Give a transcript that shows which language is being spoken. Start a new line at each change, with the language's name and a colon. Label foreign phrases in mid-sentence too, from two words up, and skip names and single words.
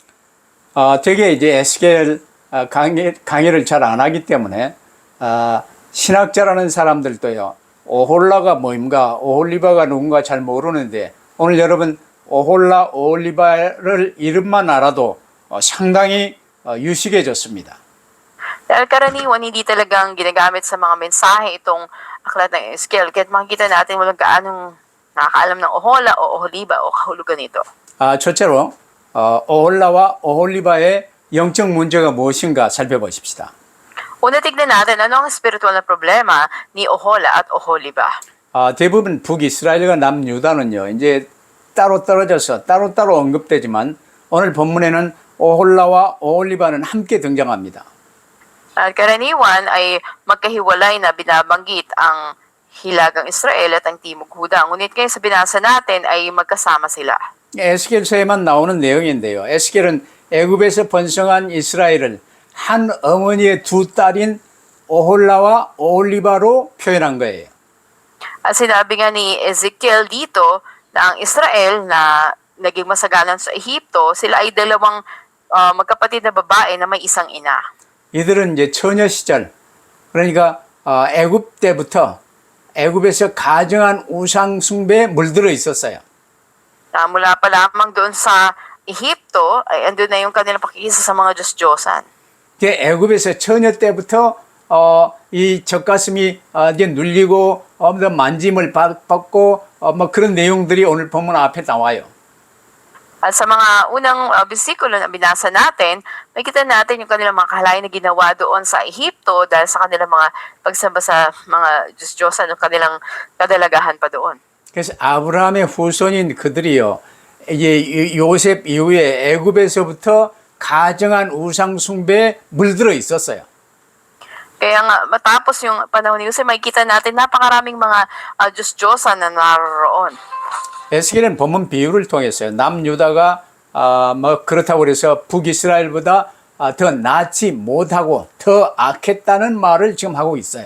Korean: 되게 이제 에스겔 강의를 잘 안 하기 때문에 신학자라는 사람들도요. 오홀라가 뭔가, 오홀리바가 누군가 잘 모르는데 오늘 여러분 오홀라, 오홀리바를 이름만 알아도 상당히 유식해졌습니다.
Filipino: Dahil karaniwan, hindi talagang ginagamit sa mga mensahe itong aklat ng Ezekiel. Kaya't makikita natin walang gaanong nakakaalam ng Ohola o Oholiba o kahulugan nito.
Korean: 첫째로 오홀라와 오홀리바의 영적 문제가 무엇인가 살펴보십시다.
Filipino: Una, tignan natin ano ang spiritual na problema ni Ohola at Oholiba.
Korean: 대부분 북이스라엘과 남유다는요. 이제 따로 떨어져서 따로따로 언급되지만 오늘 본문에는 오홀라와 오홀리바는 함께 등장합니다.
Filipino: At karaniwan ay magkahiwalay na binabanggit ang Hilagang Israel at ang Timog Huda. Ngunit ngayon sa binasa natin ay magkasama sila.
Korean: 에스겔서에만 나오는 내용인데요. 에스겔은 애굽에서 번성한 이스라엘을 한 어머니의 두 딸인 오홀라와 오홀리바로 표현한 거예요.
Filipino: At sinabi nga ni Ezekiel dito na ang Israel na naging masaganan sa Ehipto, sila ay dalawang magkapatid na babae na may isang ina.
Korean: 이들은 이제 처녀 시절, 그러니까 애굽 때부터 애굽에서 가증한 우상 숭배에 물들어 있었어요.
Filipino: Na mula pa lamang doon sa Ehipto, ay andun na yung kanilang pakikisa sa mga Diyos-Diyosan.
Korean: 애굽에서 처녀 때부터 이 젖가슴이 이제 눌리고 만짐을 받고 뭐 그런 내용들이 오늘 본문 앞에 나와요.
Filipino: At sa mga unang bersikulo na binasa natin, makikita natin yung kanilang mga kahalayan na ginawa doon sa Ehipto dahil sa kanilang mga pagsamba sa mga Diyos-Diyosan o kanilang kadalagahan pa doon.
Korean: 그래서 아브라함의 후손인 그들이요, 이제 요셉 이후에 애굽에서부터 가증한 우상 숭배에 물들어 있었어요.
Filipino: Kaya nga, matapos yung panahon ni Jose, makikita natin napakaraming mga Diyos-Diyosan na naroon.
Korean: 에스겔은 본문 비유를 통해서요, 남유다가 뭐 그렇다고 그래서 북이스라엘보다 더 낫지 못하고 더 악했다는 말을 지금 하고 있어요.